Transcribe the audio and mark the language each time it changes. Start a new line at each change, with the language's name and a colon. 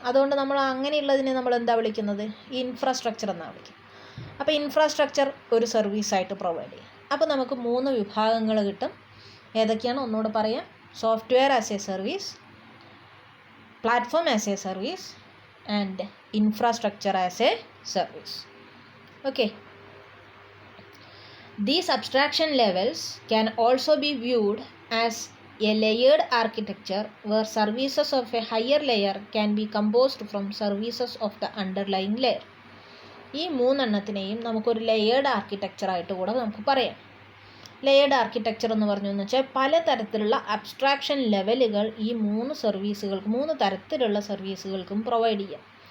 Malayalam: അതുകൊണ്ട് നമ്മൾ അങ്ങനെയുള്ളതിനെ നമ്മൾ എന്താ വിളിക്കുന്നത്? ഇൻഫ്രാസ്ട്രക്ചർ എന്നാണ് വിളിക്കുന്നത്. അപ്പോൾ ഇൻഫ്രാസ്ട്രക്ചർ ഒരു സർവീസായിട്ട് പ്രൊവൈഡ് ചെയ്യും. അപ്പോൾ നമുക്ക് 3 വിഭാഗങ്ങൾ കിട്ടും. ഏതൊക്കെയാണ്? ഒന്നുകൂടെ പറയാം.
English: Software as a service, platform as a service and infrastructure as a service. Okay, These abstraction levels can also be viewed as a layered architecture where services of a higher layer can be composed from services of the underlying layer.
Malayalam: ഈ മൂന്നെണ്ണത്തിനെയും നമുക്കൊരു layered ആർക്കിടെക്ചറായിട്ട് കൂടെ നമുക്ക് പറയാം. Layered architecture എന്ന് പറഞ്ഞതെന്ന് വെച്ചാൽ പലതരത്തിലുള്ള abstraction ലെവലുകൾ ഈ മൂന്ന് തരത്തിലുള്ള സർവീസുകൾക്കും പ്രൊവൈഡ് ചെയ്യാം.